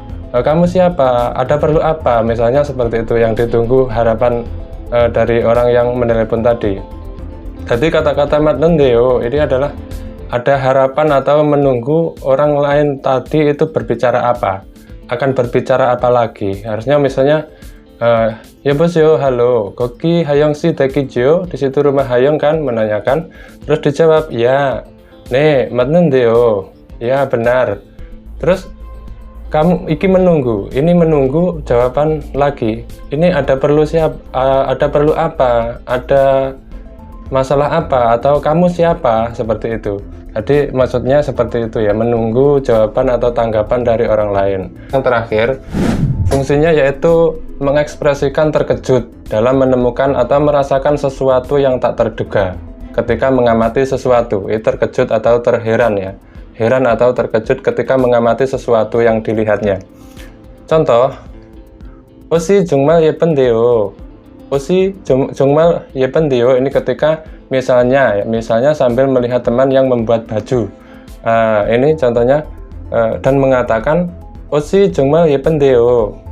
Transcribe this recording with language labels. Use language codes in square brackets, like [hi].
[id] Kamu siapa? Ada perlu apa? Misalnya seperti itu yang ditunggu harapan dari orang yang menelepon tadi. Jadi kata-kata 맞는데요 ini adalah ada harapan atau menunggu orang lain tadi itu berbicara apa, akan berbicara apa lagi. Harusnya misalnya 여보세요, halo, [ko] 거기 하영 씨 댁이지요? [id] Di situ rumah Hayong kan, menanyakan. Terus dijawab, ya, [ko] 네, 맞는데요. [id] Ya, benar. Terus kamu iki menunggu. Ini menunggu jawaban lagi. Ini ada perlu apa? Ada masalah apa? Atau kamu siapa? Seperti itu. Jadi maksudnya seperti itu ya, menunggu jawaban atau tanggapan dari orang lain. Yang terakhir, fungsinya yaitu mengekspresikan terkejut dalam menemukan atau merasakan sesuatu yang tak terduga ketika mengamati sesuatu. Itu terkejut atau terheran ya. Heran atau terkejut ketika mengamati sesuatu yang dilihatnya. [ko] Contoh, 옷이 정말 예쁜데요. 옷이 정말 예쁜데요. [id] Ini ketika misalnya sambil melihat teman yang membuat baju. Ini contohnya dan mengatakan [ko] 옷이 정말 예쁜데요.